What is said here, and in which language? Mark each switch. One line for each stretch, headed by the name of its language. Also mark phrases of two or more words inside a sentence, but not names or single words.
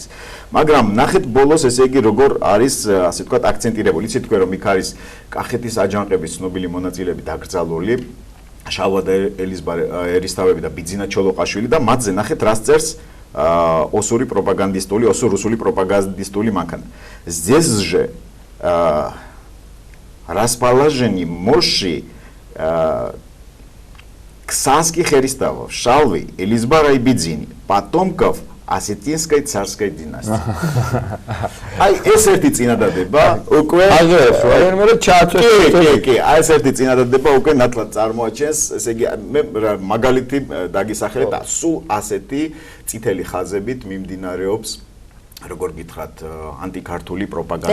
Georgian: მაგრამ ნახეთ ბოლოს ესე იგი როგორ არის ასე ვთქვათ აქცენტირებული. იცით თქვენ რომ იქ არის კახეთის აჯანყების ცნობილი მონაწილეები დაკრძალული, შალვა ერისთავები და ბიძინა ჩოლოყაშვილი და მათზე ნახეთ რას წერს რუსული პროპაგანდისტული მანქანა.
Russian: Здесь же расположены мощи ксанских эрисთავов, Шалвы, Элизбара и Бедзини, потомков Осетинской царской династии.
Georgian: Აი ეს ერთი წინადადება უკვე აგრეთვე მე ჩააწვეს კი ეს ერთი წინადადება უკვე ნათლად წარმოაჩენს, ესე იგი მე მაგალითი დაგისახელებ და სულ ასეთი წითელი ხაზებით მიმდინარეობს როგორ გითხრათ ანტიქართული პროპაგანდა